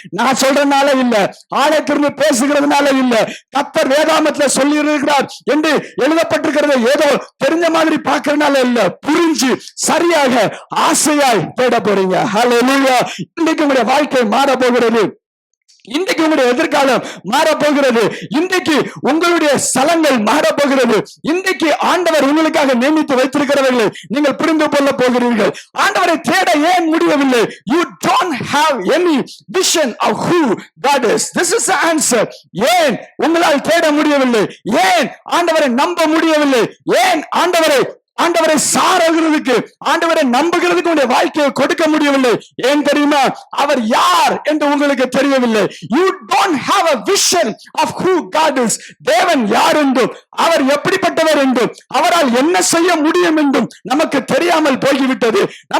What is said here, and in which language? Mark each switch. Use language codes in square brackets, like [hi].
[ta] நான் சொல்றதுனால இல்ல, ஆலயத்திலிருந்து பேசுகிறதுனால இல்ல, கர்த்தர் வேதாகமத்துல சொல்லி இருக்கிறார் என்று எழுதப்பட்டிருக்கிறது ஏதோ தெரிஞ்ச மாதிரி பார்க்கறதுனால இல்ல, புரிஞ்சு சரியாக ஆசையாய் தேட போறீங்க. ஹல்லேலூயா. இன்னைக்கு உங்களுடைய வாழ்க்கை மாற போகிறது. இன்றைக்கு உங்களுடைய எதிர்காலம் மாறப்போகிறது. இன்றைக்கு உங்களுடைய ஸ்தலங்கள் மாறப்போகிறது. இன்றைக்கு ஆண்டவர் உங்களுக்காக நியமித்து வைத்திருக்கிறவர்களை நீங்கள் புரிந்து கொள்ள போகிறீர்கள். ஆண்டவரை தேட ஏன் முடியவில்லை? [en] You don't have any vision of who God is. This is the answer. [ta] ஏன் உங்களால் தேட முடியவில்லை? ஏன் ஆண்டவரை நம்ப முடியவில்லை? ஏன் ஆண்டவரை சாரகிறதுக்கு, ஆண்டவரை நம்புகிறதுக்கு உங்களுடைய வாழ்க்கையை கொடுக்க முடியவில்லை? ஏன் தெரியுமா? அவர் யார் என்று உங்களுக்கு தெரியவில்லை. [en] You don't have a vision of who God is. [ta] தேவன் யார் என்றும், அவர் எப்படிப்பட்டவர் என்றும், அவரால் என்ன செய்ய முடியும் என்றும் நமக்கு தெரியாமல் போய்விட்டது.